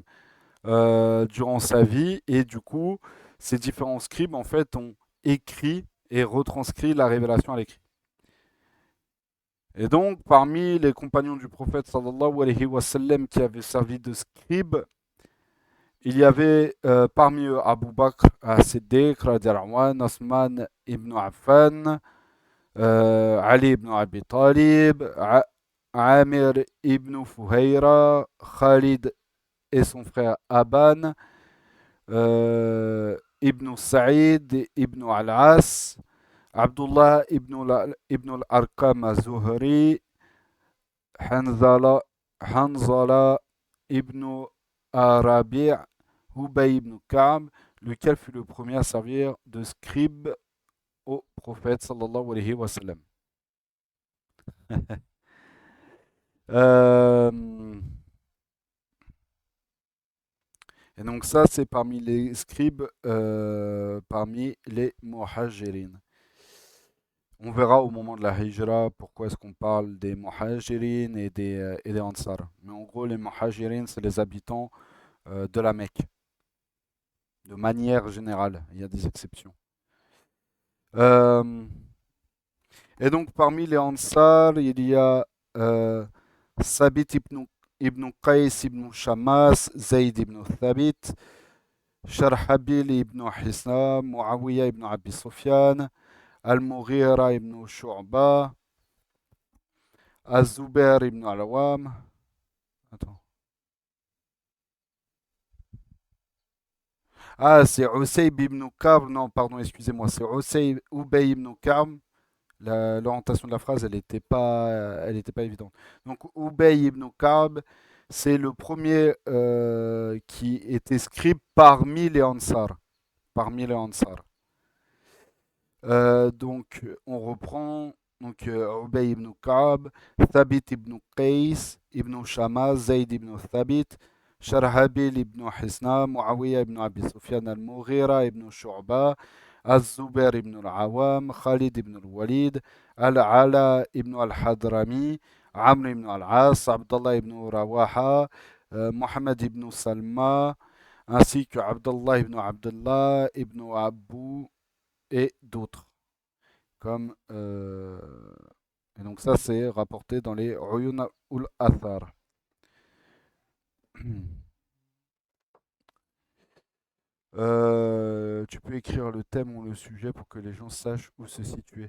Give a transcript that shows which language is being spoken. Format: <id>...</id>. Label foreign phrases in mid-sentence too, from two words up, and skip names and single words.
<fr>Durant sa vie, et du coup, ces différents scribes en fait ont écrit et retranscrit la révélation à l'écrit. Et donc, parmi les compagnons du prophète</fr> <ar>صلى الله عليه وسلم</ar> <fr>qui avaient servi de scribes, Il y avait parmi eux Abu Bakr as-Siddiq,</fr> <ar>رضي الله عنه,</ar> <fr>Osman ibn Affan, Ali ibn Abi Talib, Amir ibn Fuhayra, Khalid et son frère Aban, Ibn Sa'id ibn al-As, Abdullah ibn al-Arqam az-Zuhri, Hanzala ibn Arabi', Ubay ibn Ka'b, lequel fut le premier à servir de scribe au prophète</fr> <ar>صلى الله عليه وسلم.</ar> <fr>Euh, et donc ça, c'est parmi les scribes, parmi les muhajirin. On verra au moment de la hijra pourquoi est-ce qu'on parle des muhajirin et des ansar. Mais en gros, les muhajirin, c'est les habitants de la Mecque, de manière générale. Il y a des exceptions. Euh, et donc parmi les ansar, il y a Sabit ibn Qais ibn Shamas, Zayd ibn Thabit, Sharhabil ibn Hisna, Muawiyah ibn Abi Sufyan, Al-Mughira ibn Shu'ba, Az-Zubair ibn Al-Awam. Attends. Ah, c'est Usayb ibn Ka'b. Non, pardon, excusez-moi. C'est Ubay ibn Ka'b. L'orientation de la phrase, elle était pas évidente. Donc, Ubay ibn Ka'b, c'est le premier qui était scribe parmi les Ansar. Parmi les Ansar. Donc, on reprend. Donc, Ubay ibn Ka'b, Thabit ibn Qais, ibn Shama, Zayd ibn Thabit, Sharhabil ibn Hisna, Muawiyah ibn Abi Sufyan al-Mughira ibn Shu'ba, Az-Zubair ibn al-Awam, Khalid ibn al-Walid, Al-Ala ibn al-Hadrami, Amr ibn al-As, Abdullah ibn Rawaha, Mohammed ibn Salma, ainsi que Abdullah ibn Abdullah ibn Abu et d'autres. Comme, et donc ça, c'est rapporté dans les Uyun ul-Athar. Tu peux écrire le thème ou le sujet pour que les gens sachent où se situer.</fr>